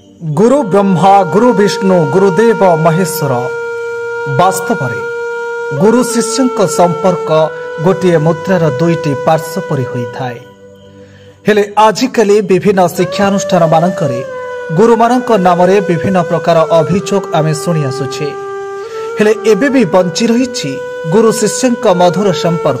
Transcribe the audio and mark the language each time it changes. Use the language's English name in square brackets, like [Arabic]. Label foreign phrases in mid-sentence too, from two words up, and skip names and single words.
[Sanskrit] गुरु ब्रह्मा गुरु विष्णु गुरुदेव महेश्वर [Odia] ବାସ୍ତବ ଗୁରୁ ଶିଷ୍ୟ ସମ୍ପର୍କ ଗୋଟେ ମୁଦ୍ରାର ଦୁଇଟି ପାର୍ଶ୍ୱ ପରି ହୋଇଥାଏ। ହେଲେ ଆଜିକାଲି ବିଭିନ୍ନ ଶିକ୍ଷାନୁଷ୍ଠାନ ମାନଙ୍କରେ ଗୁରୁ ମାନଙ୍କ ନାମ ରେ ବିଭିନ୍ନ ପ୍ରକାର ଅଭିଯୋଗ ଆମେ ଶୁଣି ଆସୁଛେ। ହେଲେ ଏବେ ବି ବଞ୍ଚି ରହିଛି ଗୁରୁ ଶିଷ୍ୟ ମଧୁର ସମ୍ପର୍କ।